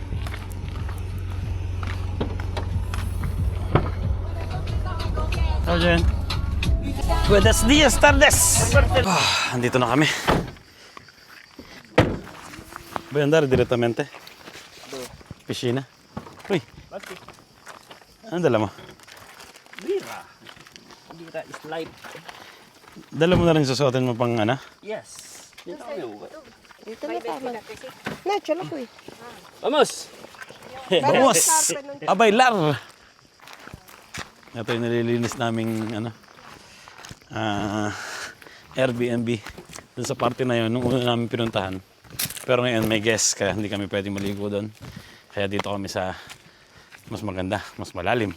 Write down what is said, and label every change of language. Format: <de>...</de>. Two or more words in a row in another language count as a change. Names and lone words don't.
<es>Oye. Buenos días, tardes.</es> <tl>Andito na kami.</tl> <es>Voy a andar directamente. Piscina.</es> <tl>Uy. Ano dala mo?</tl> <en>Bira. Bira is life.</en> <tl>Dala mo na rin susuotin mo pang ano? Yes. Dito kami uwi. Dito na tama. Na, tsala ko eh.</tl> <es>Vamos! Vamos! A bailar!</es> <tl>Ito yung nililinis naming ano, Airbnb. Dun sa party na yun, nung una namin pinuntahan. Pero ngayon may guest, kaya hindi kami pwedeng maligo doon. Kaya dito kami sa mas maganda, mas malalim.</tl>